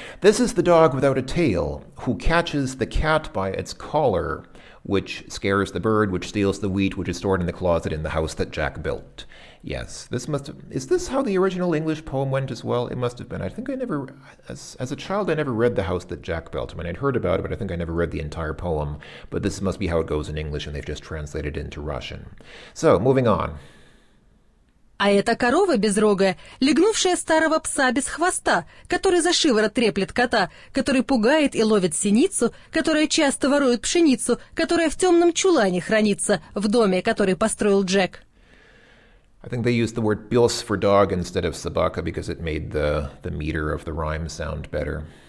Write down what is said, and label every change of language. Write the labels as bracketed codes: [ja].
[en] This is the dog without a tail, who catches the cat by its collar, which scares the bird, which steals the wheat, which is stored in the closet in the house that Jack built. Yes, is this how the original English poem went as well? It must have been. I think I never, as a child, I never read The House That Jack Built. I mean, I'd heard about it, but I think I never read the entire poem. But this must be how it goes in English, and they've just translated it into Russian. So, moving on. [ru] А это корова безрогая, легнувшая старого пса без хвоста, который за шиворот треплет кота, который пугает и ловит синицу, которая часто ворует пшеницу, которая в темном чулане хранится в доме, который построил Джек. [en] I think they used the word pils for dog instead of собака because it made the meter of the rhyme sound better.